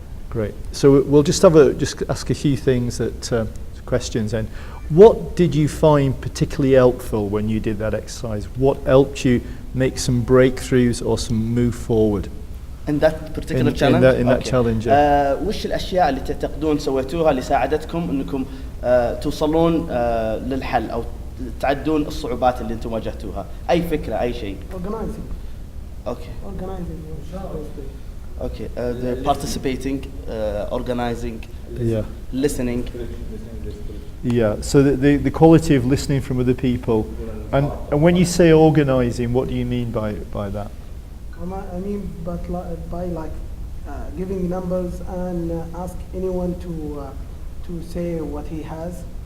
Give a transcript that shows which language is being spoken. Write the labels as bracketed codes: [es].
[en] Great. So we'll just ask a few things questions then. What did you find particularly helpful when you did that exercise? What helped you make some breakthroughs or some move forward? In that particular challenge? In that challenge. [ar] وش الأشياء اللي تعتقدون سويتوها اللي ساعدتكم إنكم توصلون للحل أو تعدون الصعوبات اللي أنتم واجهتوها؟ أي فكرة أي شيء. [en] Organizing. Okay. Organizing. Okay. The participating, organizing. Yeah. Listening. Yeah. So the quality of listening from other people, and when you say organizing, what do you mean by that? I mean, by giving numbers and ask anyone to say what he has.